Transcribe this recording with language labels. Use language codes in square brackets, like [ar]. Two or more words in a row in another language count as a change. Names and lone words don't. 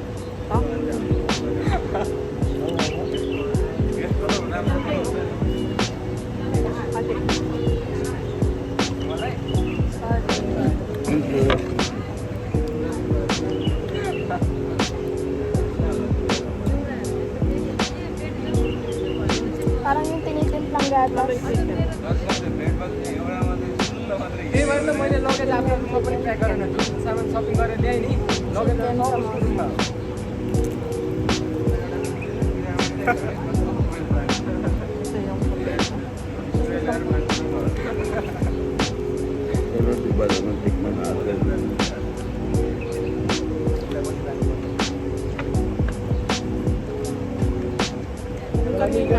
[tl] Ang sarap. Parang yung tinitimplang gatas. [ne] ए भएर त मैले लगेर आफ्नो म पनि प्याक गरेर सामान सपिङ गरेर ल्याएँ नि लगेर Chicken नौ samosa. रुममा [tl] Ito yung puti. Pero diba naman tikman natin. Yung kanina,